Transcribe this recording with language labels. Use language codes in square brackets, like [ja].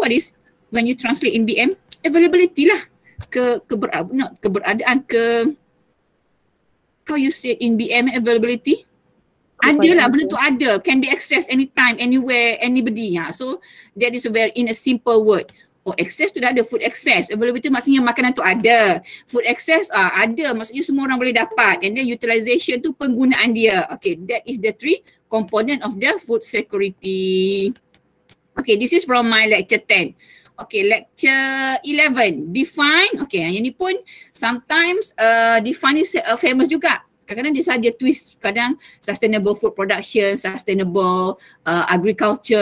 [en] What is when you translate in BM? Availability lah. Keberadaan how you say in BM availability? [ms] Ada lah, benda tu ada. [en] Can be accessed anytime, anywhere, anybody. So that is in a simple word. [ms] Oh, access tu dah ada, food access. Availability maksudnya makanan tu ada. Food access ada, maksudnya semua orang boleh dapat. [en] And then utilization [ms] tu penggunaan dia. [en] Okay, that is the three component of the food security. Okay, this is from my lecture 10. Okay, lecture 11. Define. Okay, [ms] yang ni pun [en] sometimes define is famous juga. [ms] Kadang-kadang dia saja twist. Kadang [en] sustainable food production, sustainable agriculture.